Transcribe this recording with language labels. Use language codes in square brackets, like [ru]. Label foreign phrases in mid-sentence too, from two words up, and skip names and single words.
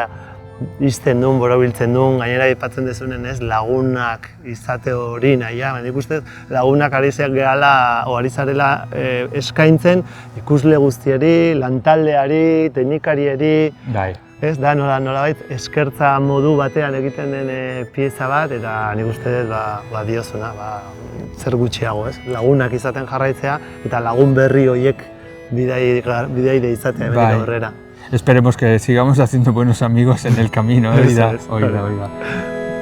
[eu] izten duen, borobiltzen duen, gainera aipatzen dezunen lagunak izate hori nahia, baina ikusten lagunak ari zarela eskaintzen ikusle guztiari, lantaldeari, teknikariari, da nolabait eskertza modu batean egiten den pieza bat eta nik uste dut diozuna, zer gutxiago, lagunak izaten jarraitzea eta lagun berri horiek bidaide izatea hemendik aurrera. [es] Esperemos que sigamos haciendo buenos amigos en el camino, oiga.